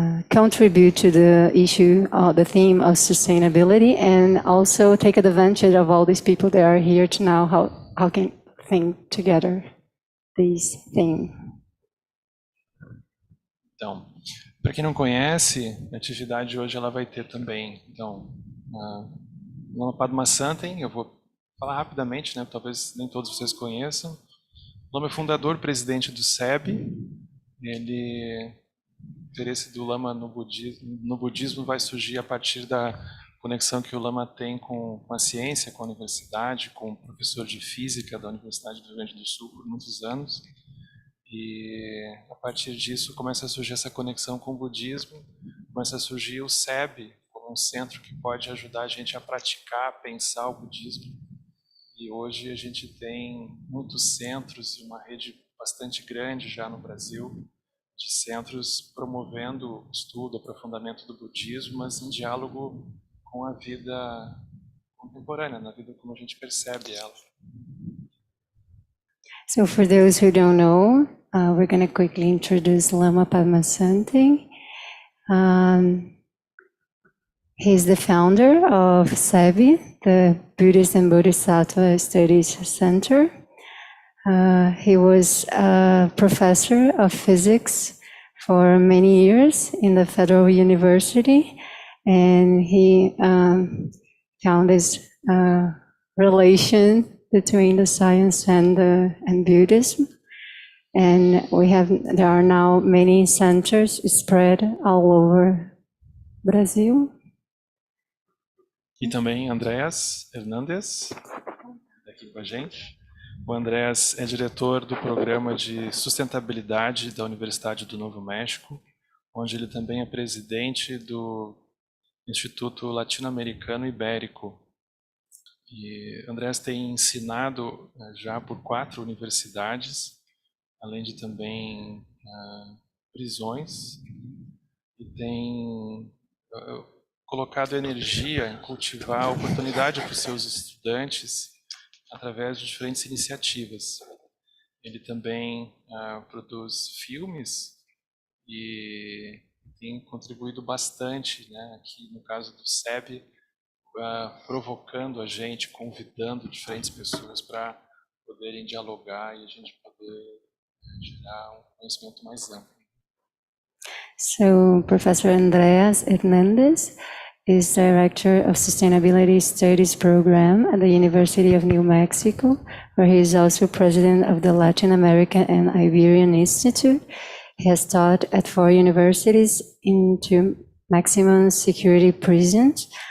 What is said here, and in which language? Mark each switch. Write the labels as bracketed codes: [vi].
[en] contribute to the issue, the theme of sustainability, and also take advantage of all these people that are here to now how can think together this theme. [pt] Então, Para quem não conhece, a atividade hoje ela vai ter também, então, Lama Padma Samten, eu vou falar rapidamente, né, talvez nem todos vocês conheçam. Lama é fundador, presidente do SEB. O interesse do Lama no budismo vai surgir a partir da conexão que o Lama tem com a ciência, com a universidade, com o professor de física da Universidade do Rio Grande do Sul por muitos anos. E a partir disso começa a surgir essa conexão com o budismo, começa a surgir o SEB como um centro que pode ajudar a gente a praticar, a pensar o budismo. E hoje a gente tem muitos centros e uma rede bastante grande já no Brasil de centros promovendo o estudo, o aprofundamento do budismo, mas em diálogo com a vida contemporânea, na vida como a gente percebe ela. [en] So for those who don't know, we're going to quickly introduce Lama Padma Samten. He's the founder of SEBI, the Buddhist and Bodhisattva Studies Center. He was a professor of physics for many years in the Federal University, and he found this relation between the science and Buddhism. And there are now many centers spread all over Brazil. [pt] E também Andreas Hernandez, aqui com a gente. O Andreas é diretor do programa de Sustentabilidade da Universidade do Novo México, onde ele também é presidente do Instituto Latino-Americano Ibérico. E Andreas tem ensinado já por 4 universidades, além de também visões, e tem colocado energia em cultivar a oportunidade para os seus estudantes através de diferentes iniciativas. Ele também produz filmes e tem contribuído bastante, né, aqui no caso do SEB, provocando a gente, convidando diferentes pessoas para poderem dialogar e a gente poder gerar um conhecimento mais amplo. [en] So Professor Andreas Hernandez is Director of Sustainability Studies Program at the University of New Mexico, where he is also President of the Latin American and Iberian Institute. He has taught at 4 universities in 2 maximum security prisons.